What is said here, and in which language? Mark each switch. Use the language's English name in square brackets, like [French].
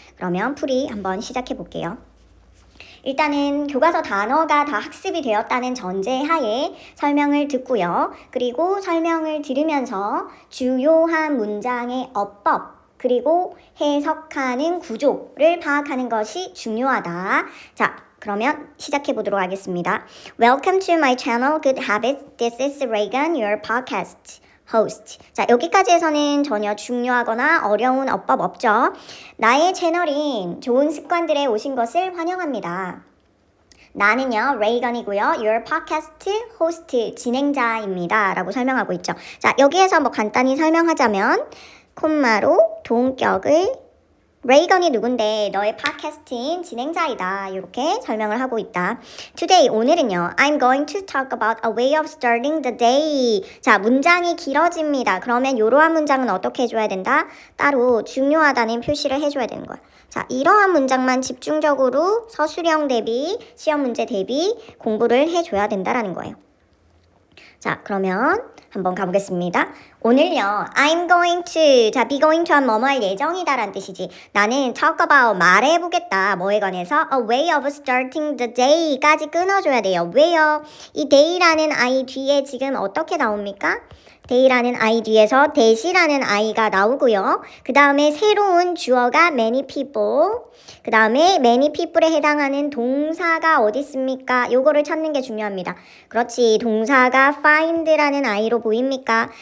[Korean] 그러면 풀이 한번 시작해 볼게요. 일단은 교과서 단어가 다 학습이 되었다는 전제하에 설명을 듣고요. 그리고 설명을 들으면서 주요한 문장의 어법, 그리고 해석하는 구조를 파악하는 것이 중요하다. 자, 그러면 시작해 보도록 하겠습니다. [English] Welcome to my channel, Good Habits. This is Reagan, your podcast host. [Korean] 자, 여기까지 해서는 전혀 중요하거나 어려운 어법 없죠. 나의 채널인 좋은 습관들에 오신 것을 환영합니다. 나는요, 레이건이고요. [English] Your podcast host [Korean] 진행자입니다. 라고 설명하고 있죠. 자, 여기에서 뭐 간단히 설명하자면 콤마로 동격을 레이건이 누군데 너의 팟캐스트인 진행자이다. 이렇게 설명을 하고 있다. [English] Today, [Korean] 오늘은요. [English] I'm going to talk about a way of starting the day. [Korean] 자, 문장이 길어집니다. 그러면 이러한 문장은 어떻게 해줘야 된다? 따로 중요하다는 표시를 해줘야 되는 거야. 자, 이러한 문장만 집중적으로 서술형 대비, 시험 문제 대비 공부를 해줘야 된다라는 거예요. 자, 그러면 한번 가보겠습니다. 오늘요, [English] I'm going to, [Korean] 자, be going to 한 뭐뭐 할 예정이다 라는 뜻이지. 나는 [English] talk about, [Korean] 말해보겠다. 뭐에 관해서? [English] A way of starting the day [Korean] 까지 끊어줘야 돼요. 왜요? 이 day라는 I 뒤에 지금 어떻게 나옵니까? day라는 I 뒤에서 that이라는 I가 나오고요. 그 다음에 새로운 주어가 [English] many people. [Korean] 그 다음에 many people에 해당하는 동사가 어디 있습니까? 요거를 찾는 게 중요합니다. 그렇지. 동사가 find라는 I로 보입니까?